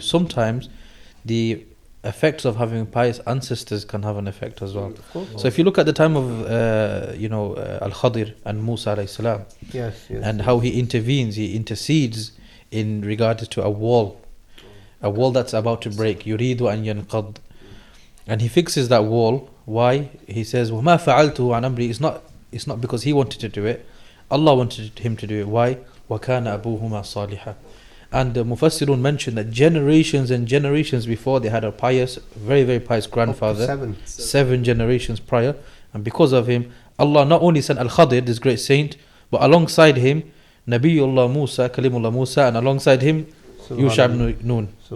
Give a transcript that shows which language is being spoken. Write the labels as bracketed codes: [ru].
[en] Sometimes the effects of having pious ancestors can have an effect as well. So if you look at the time of Al-Khadir and Musa alayhi salam, and how he intercedes in regards to a wall that's about to break, [ar] yuridu an yanqad, [en] and he fixes that wall. Why? He says, [ar] وَمَا فَعَلْتُهُ عَنْ أَمْرِي. [en] It's not because he wanted to do it, Allah wanted him to do it. Why? [ar] وَكَانَ أَبُوهُمَا صَالِحًا. [en] And the Mufassirun mentioned that generations and generations before, they had a pious, very, very pious grandfather. 7 generations prior. And because of him, Allah not only sent Al-Khadir, this great saint, but alongside him, Nabiullah Musa, Kalimullah Musa, and alongside him, Yusha ibn Nun.